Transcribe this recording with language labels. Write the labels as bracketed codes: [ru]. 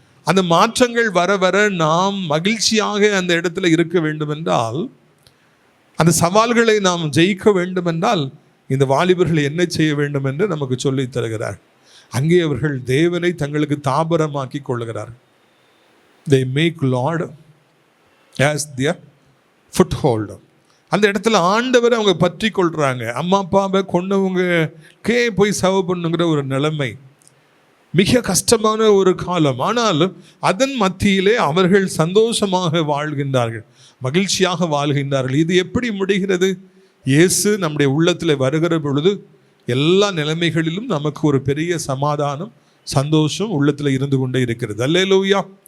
[ta] அந்த மாற்றங்கள் வர வர நாம் மகிழ்ச்சியாக அந்த இடத்துல இருக்க வேண்டும் என்றால், அந்த சவால்களை நாம் ஜெயிக்க வேண்டும் என்றால் இந்த வாலிபர்கள் என்ன செய்ய வேண்டும் என்று நமக்கு சொல்லி தருகிறார். அங்கே அவர்கள் தேவனை தங்களுக்கு தாபரமாக்கி கொள்ளுகிறார்கள். [en] they make Lord as their foothold. [ta] அந்த இடத்துல ஆண்டவரை அவங்க பற்றி கொள்றாங்க. அம்மா அப்பாவை கொண்டவங்கக்கே போய் சர்வ் பண்ணுங்கிற ஒரு நிலைமை. மிக கஷ்டமான ஒரு காலம். ஆனால் அதன் மத்தியிலே அவர்கள் சந்தோஷமாக வாழ்கின்றார்கள், மகிழ்ச்சியாக வாழ்கின்றார்கள். இது எப்படி முடிகிறது? இயேசு நம்முடைய உள்ளத்தில் வருகிற பொழுது எல்லா நிலைமைகளிலும் நமக்கு ஒரு பெரிய சமாதானம், சந்தோஷம் உள்ளத்தில் இருந்து கொண்டே இருக்கிறது. அல்லேலூயா.